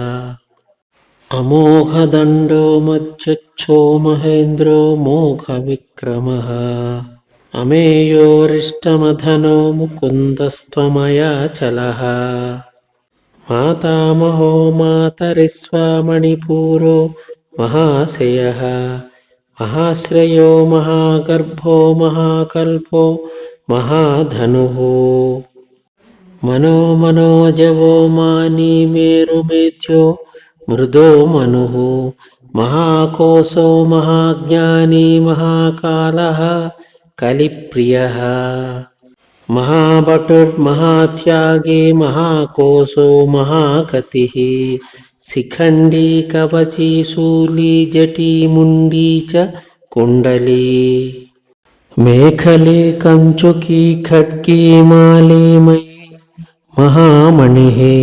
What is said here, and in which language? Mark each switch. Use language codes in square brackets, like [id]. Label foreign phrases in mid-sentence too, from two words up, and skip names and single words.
[sa] అమోఘదండో మధ్యచ్చో మహేంద్రో మోఘవిక్రమః అమేయోరిష్టమధనో ముకుందస్త్వమయాచలః మాతామహో మాతరిస్వామణిపూరో మహాశయః మహాశ్రయో మహాగర్భో మహాకల్పో महाधनुः मनोमनोजवो मानी मेरुमेध्यो मृदो मनुः महाकोशो महाज्ञानी महाकालः कलिप्रियः महाभटुर्महात्यागी महाकोशो महाकतिः शिखण्डी कवची शूली जटी मुण्डी च कुण्डली मेखले कंचुकी खड्गी माली मयि महामणिः